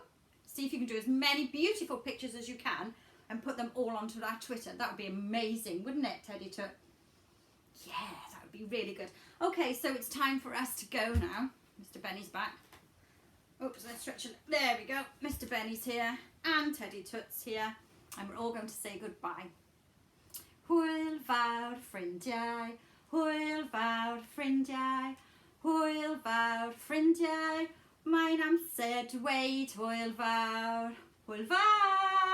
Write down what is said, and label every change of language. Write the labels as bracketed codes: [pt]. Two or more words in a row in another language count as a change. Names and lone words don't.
[en] See if you can do as many beautiful pictures as you can and put them all onto our Twitter. That would be amazing, wouldn't it, Teddy Tut? Yeah, that would be really good. Okay, so it's time for us to go now. Mr. Benny's back. Oops, let's stretch it. There we go. Mr. Benny's here and Teddy Tut's here, and we're all going to say goodbye. [cy] Hwyl fawr ffrindiau, hwyl fawr ffrindiau, hwyl fawr ffrindiau, mae'n amser dweud hwyl fawr, hwyl fawr.